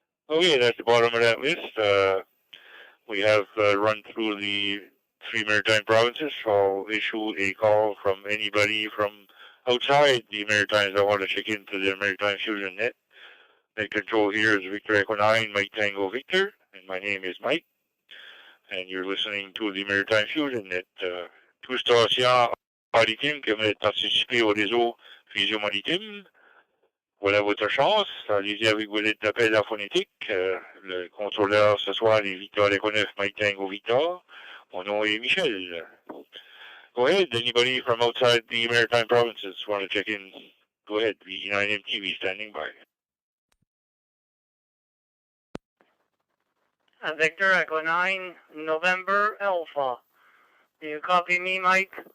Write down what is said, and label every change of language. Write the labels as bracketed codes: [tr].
[en] Okay, that's the bottom of that list. We have run through the 3 maritime provinces. I'll issue a call from anybody from outside the Maritimes that want to check into the Maritime Fusion net. Net control here is Victor Echo 9, Mike Tango Victor, and my name is Mike. And you're listening to the Maritime Fusion net. [fr] Tout station maritime qui aimerait participer au réseau Fusion Maritime. Voilà votre chance. Allez-y avec vos lettres d'appel à phonétique. Le contrôleur ce soir est Victor Echo 9, Mike Tango Victor. Mon nom est Michel. [en] Go ahead. Anybody from outside the Maritime provinces want to check in? Go ahead. VE9MTV standing by. Victor Echo 9, November Alpha. Do you copy me, Mike?